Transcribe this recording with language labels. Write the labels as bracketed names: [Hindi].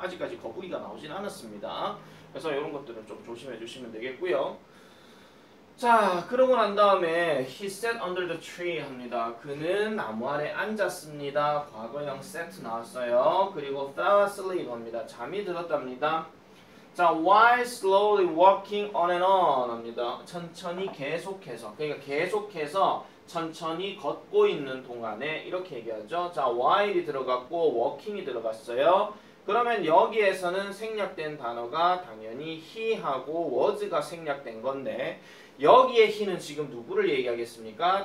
[Korean] 아직까지 거북이가 나오진 않았습니다. 그래서 이런 것들은 좀 조심해 주시면 되겠고요. 자, 그러고 난 다음에 [English] he sat under the tree [Korean] 합니다. 그는 나무 아래 앉았습니다. 과거형 sat 나왔어요. 그리고 [English] fell asleep [Korean] 합니다. 잠이 들었답니다. [English] 자, while slowly walking on and on [Korean] 합니다. 천천히 계속해서, 그러니까 계속해서 천천히 걷고 있는 동안에 이렇게 얘기하죠. 자, while이 들어갔고 walking이 들어갔어요. 그러면 여기에서는 생략된 단어가 당연히 he하고 was가 생략된 건데 여기에 he는 지금 누구를 얘기하겠습니까?